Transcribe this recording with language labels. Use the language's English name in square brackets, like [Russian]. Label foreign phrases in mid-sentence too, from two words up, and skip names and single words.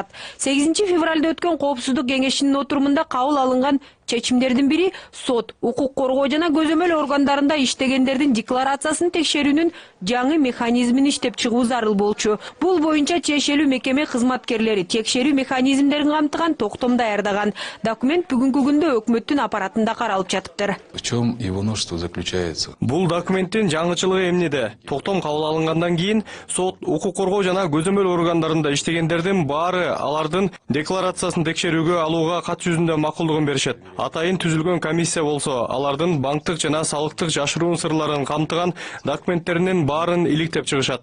[Kyrgyz] 8 февралда өткөн Коопсуздук кеңешинин отурумунда кабыл алынган чечимдердин бири сот, укук коргоо жана көзөмөл органдарында иштегендердин декларациясын текшерүүнүн жаңы механизмин иштеп чыгуу зарыл болчу. Бул боюнча тиешелүү мекеме кызматкерлери текшерүү механизмдерин камтыган токтом даярдаган. Документ бүгүнкү күндө өкмөттүн аппаратында каралып жатыптыр. [Russian] В чем его новшество заключается? [Kyrgyz] Бул документтин жаңычылыгы эмнеде? Токтом кабыл алынгандан кийин сот, укук коргоо жана көзөмөл органдарында иштегендердин баары алардын декларациясын текшерүүгө алууга кат жүзүндө макулдугун беришет. Атайын түзүлгөн комиссия болсо, алардын банктык жана салыктык жашыруун сырларын камтыган документтеринин баарын иликтеп чыгышат.